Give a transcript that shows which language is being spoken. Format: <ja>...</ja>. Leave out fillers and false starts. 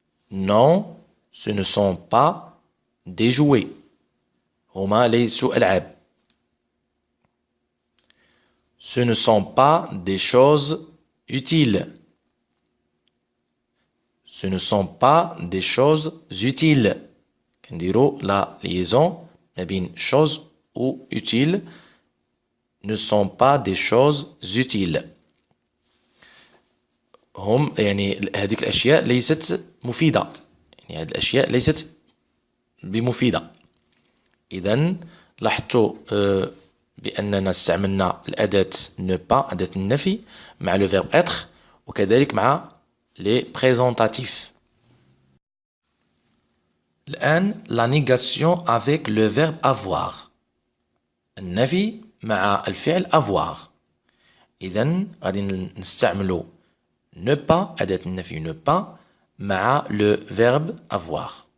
<fr>Non, ce ne sont pas des jouets.</fr> <ar>هما ليسوا ألعاب.</ar> <fr>Ce ne sont pas des choses utiles. Ce ne sont pas des choses utiles.</fr> <ar>كنديروا لا liaison ما بين chose ou utile.</ar> <fr>Ne sont pas des choses utiles.</fr> <ar>هم يعني هذيك الأشياء ليست مفيدة، يعني هذه الأشياء ليست بمفيدة. إذا لاحظتوا بأننا استعملنا الأداة ne pas أداة النفي مع le verbe être وكذلك مع les présentatifs. الآن</ar> <fr>la négation avec le verbe avoir.</fr> <ar>النفي مع الفعل avoir. إذا غادي نستعملوا ne pas أداة النفي ne pas مع le verbe avoir.</ar>